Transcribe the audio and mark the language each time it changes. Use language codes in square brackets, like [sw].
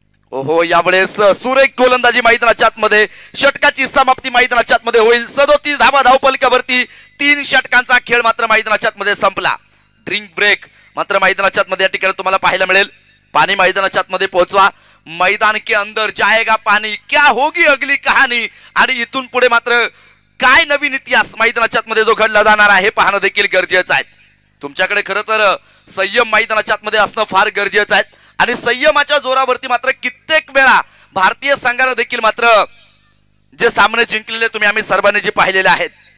[mr] ओहो, यावेळेस सुरेख गोलंदाजी मैदानाच्या मध्ये षटकाची समाप्ती मैदानाच्या मध्ये होईल. 37 धावा धावपलिकावरती 3 षटकांचा खेळ मात्र मैदानाच्या मध्ये संपला. ड्रिंक ब्रेक मात्र मैदानाच्या मध्ये या ठिकाणी तुम्हाला पाहायला मिळेल. पाणी मैदानाच्या मध्ये पोहोचवा. [hi] मैदान के अंदर जाएगा पाणी, क्या होगी अगली कहाणी. [mr] आणि इथून पुढे मात्र काय नवीन इतिहास मैदानाच्या मध्ये जो घडला जाणार आहे हे पाहणं देखील गरजेचं आहे. तुमच्याकडे खरं तर संयम मैदानाच्या मध्ये असणं फार गरजेचं आहे. आणि संयमाच्या जोरावरती मात्र कित्येक वेळा भारतीय संघाने देखील मात्र जे सामने जिंकलेले तुम्ही आम्ही सर्वांनी जे पाहिलेले आहेत.